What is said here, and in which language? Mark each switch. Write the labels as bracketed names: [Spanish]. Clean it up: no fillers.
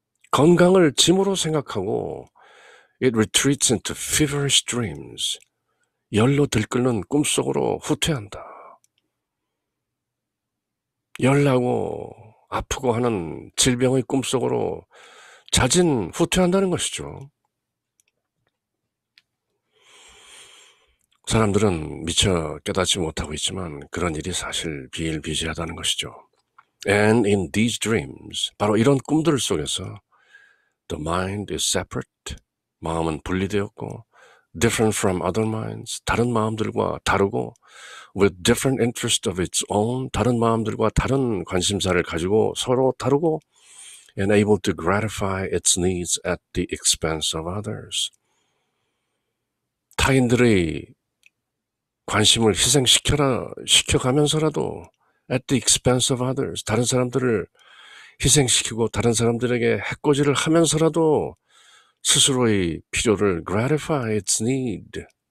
[Korean] 건강을 짐으로 생각하고 [English] it retreats into feverish dreams. [Korean] 열로 들끓는 꿈속으로 후퇴한다. 열나고 아프고 하는 질병의 꿈속으로 자진 후퇴한다는 것이죠. 사람들은 미처 깨닫지 못하고 있지만 그런 일이 사실 비일비재하다는 것이죠. [English] And in these dreams, [Korean] 바로 이런 꿈들 속에서 [English] the mind is separate, [Korean] 마음은 분리되었고 [English] different from other minds, [Korean] 다른 마음들과 다르고 [English] with different interest of its own, [Korean] 다른 마음들과 다른 관심사를 가지고 서로 다르고 [English] and able to gratify its needs at the expense of others. [Korean] 타인들의 관심을 시켜가면서라도 [English] at the expense of others, [Korean] 다른 사람들을 희생시키고 다른 사람들에게 해코지를 하면서라도 스스로의 필요를 [English] gratify its need,